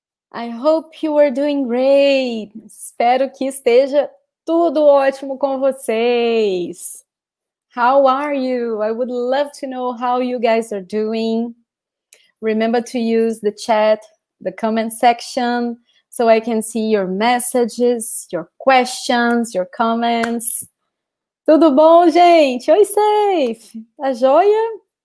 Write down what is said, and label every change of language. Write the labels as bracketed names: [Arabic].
[English] I hope you are doing great. [Portuguese] Espero que esteja tudo ótimo com vocês. [English] How are you? I would love to know how you guys are doing. Remember to use the chat, the comment section, so I can see your messages, your questions, your comments. [Portuguese] Tudo bom, gente? Oi, Seth. Tá joia?